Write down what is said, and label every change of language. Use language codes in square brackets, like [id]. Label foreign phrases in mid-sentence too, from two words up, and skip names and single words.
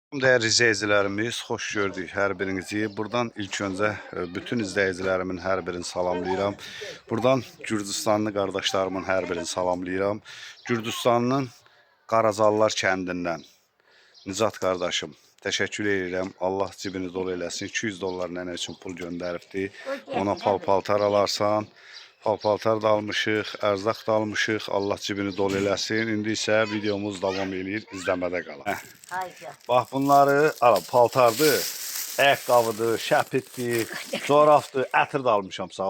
[tr] Değerli izleyicilerimiz, hoş gördük her birinizi. Buradan ilk önce bütün izleyicilerimin her birini salamlayıram. [az] Buradan Gürcüstanlı kardeşlerimin her birini salamlayıram. Gürcüstanın Qarazallar kəndindən Nicat kardeşim, [tr] teşekkür ederim. [az] Allah cibini dolu eləsin. 200 dollar nənə üçün pul göndəribdi. Ona pal-paltar alarsan. Pal-paltar da almışıq, ərzaq da almışıq. Allah cibini dolu eləsin. İndi isə videomuz davam edir. İzləmədə qalın. Bax bunları, paltardır, ayaqqabıdır, şəpitdir, corabdır, ətir də almışam sağ.